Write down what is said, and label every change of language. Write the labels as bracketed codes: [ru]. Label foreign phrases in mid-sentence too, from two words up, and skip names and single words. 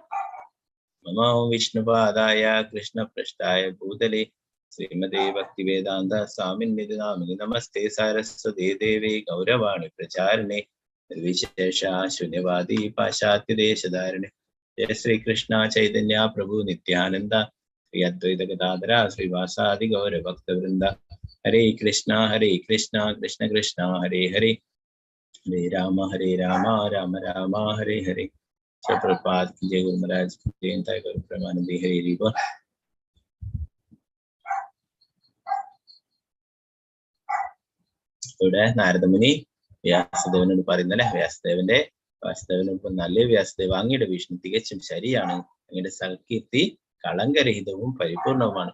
[sa] नमो विष्णुपादाय कृष्णपृष्ठाय भूतले श्रीमते भक्तिवेदान्त स्वामिन्निधि नामिनि नमस्ते सारस्वते देवे गौरवाणि प्रचारिणे निर्विशेष शून्यवादि पाश्चात्यदेशधारिणे. जय श्रीकृष्ण चैतन्य प्रभु नित्यानन्द श्री अद्वैत गदाधर श्रीवासादि गौरभक्तवृन्द. हरे कृष्ण कृष्ण कृष्ण हरे हरे, हरे राम राम राम हरे हरे, Hare Rama Rama Rama Hare Hare. [hi] सो प्रभुपाद की जय, गुरु महाराज की जय, Guru Maharaj ki jai, entire Guru Premanandi Hare Riva. [ml] ഇവിടെ നാരദമുനി വ്യാസദേവനോട് പറയുന്നല്ലേ, വാസുദേവനോടൊപ്പം നല്ല വ്യാസദേവ, അങ്ങയുടെ വീക്ഷണം തികച്ചും ശരിയാണ്. അങ്ങയുടെ സൽകീർത്തി കളങ്കരഹിതവും പരിപൂർണവുമാണ്.